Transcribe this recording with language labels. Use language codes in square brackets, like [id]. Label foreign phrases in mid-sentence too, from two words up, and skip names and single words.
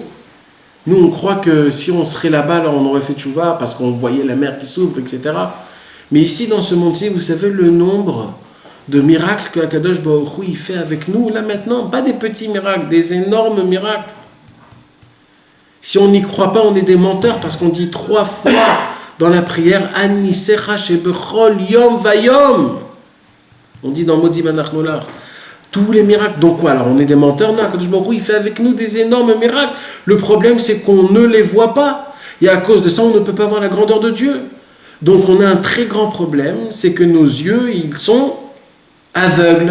[fr] Nous, on croit que si on serait là-bas, alors on aurait fait tchouva parce qu'on voyait la mer qui s'ouvre, etc. Mais ici, dans ce monde-ci, vous savez le nombre de miracles que [he] הקדוש ברוך הוא, [fr] il fait avec nous, là maintenant. Pas des petits miracles, des énormes miracles. Si on n'y croit pas, on est des menteurs parce qu'on dit 3 fois dans la prière [he] ניסיך שבכל יום ויום. [fr] On dit dans [he] מודים אנחנו לך [fr] Tous les miracles. Donc quoi? Alors on est des menteurs? Non, [he] הקדוש ברוך הוא, [fr] il fait avec nous des énormes miracles. Le problème, c'est qu'on ne les voit pas. Et à cause de ça, on ne peut pas voir la grandeur de Dieu. Donc on a un très grand problème, c'est que nos yeux, ils sont aveugles.